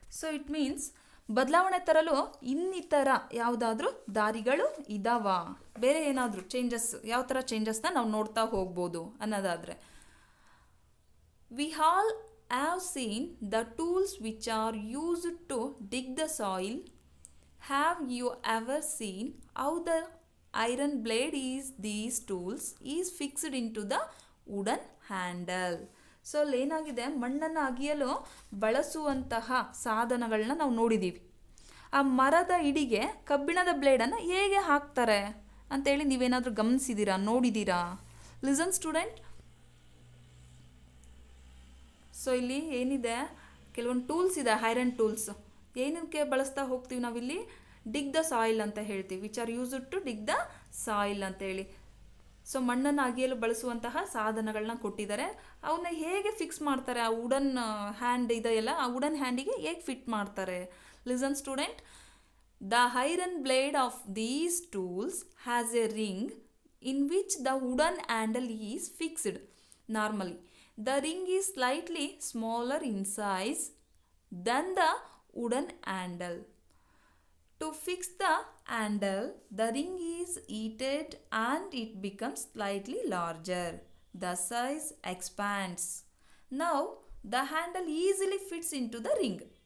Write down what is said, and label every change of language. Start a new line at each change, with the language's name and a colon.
Kannada: So it means ಬದಲಾವಣೆ ತರಲು ಇನ್ನಿತರ ಯಾವುದಾದ್ರೂ ದಾರಿಗಳು ಇದಾವ, ಬೇರೆ ಏನಾದರೂ ಚೇಂಜಸ್, ಯಾವ ಥರ ಚೇಂಜಸ್ನ ನಾವು ನೋಡ್ತಾ ಹೋಗ್ಬೋದು ಅನ್ನೋದಾದರೆ,
English: we all have seen the tools which are used to dig the soil. Have you ever seen how the iron blade is these tools is fixed into the wooden handle?
Kannada: So ಅಲ್ಲೇನಾಗಿದೆ, ಮಣ್ಣನ್ನು ಅಗಿಯಲು ಬಳಸುವಂತಹ ಸಾಧನಗಳನ್ನ ನಾವು ನೋಡಿದ್ದೀವಿ. ಆ ಮರದ ಇಡಿಗೆ ಕಬ್ಬಿಣದ ಬ್ಲೇಡನ್ನು ಹೇಗೆ ಹಾಕ್ತಾರೆ ಅಂತೇಳಿ ನೀವೇನಾದರೂ ಗಮನಿಸಿದ್ದೀರಾ, ನೋಡಿದ್ದೀರಾ?
English: Listen student.
Kannada: ಸೊ ಇಲ್ಲಿ ಏನಿದೆ, ಕೆಲವೊಂದು ಟೂಲ್ಸ್ ಇದೆ, ಐರನ್ ಟೂಲ್ಸ್. ಏನಕ್ಕೆ ಬಳಸ್ತಾ ಹೋಗ್ತೀವಿ ನಾವಿಲ್ಲಿ,
English: dig the soil
Kannada: ಅಂತ ಹೇಳ್ತೀವಿ,
English: which are used to dig the soil
Kannada: ಅಂತೇಳಿ. ಸೊ ಮಣ್ಣನ್ನು ಅಗಿಯಲು ಬಳಸುವಂತಹ ಸಾಧನಗಳನ್ನ ಕೊಟ್ಟಿದ್ದಾರೆ. ಅವನ್ನ ಹೇಗೆ ಫಿಕ್ಸ್ ಮಾಡ್ತಾರೆ, ಆ ವುಡನ್ ಹ್ಯಾಂಡ್ ಇದೆಯಲ್ಲ, ಆ ವುಡನ್ ಹ್ಯಾಂಡಿಗೆ ಹೇಗೆ ಫಿಟ್ ಮಾಡ್ತಾರೆ?
English: Listen student. The iron blade of these tools has a ring in which the wooden handle is fixed. Normally the ring is slightly smaller in size than the wooden handle. To fix the handle, the ring is heated and it becomes slightly larger. The size expands. Now, the handle easily fits into the ring.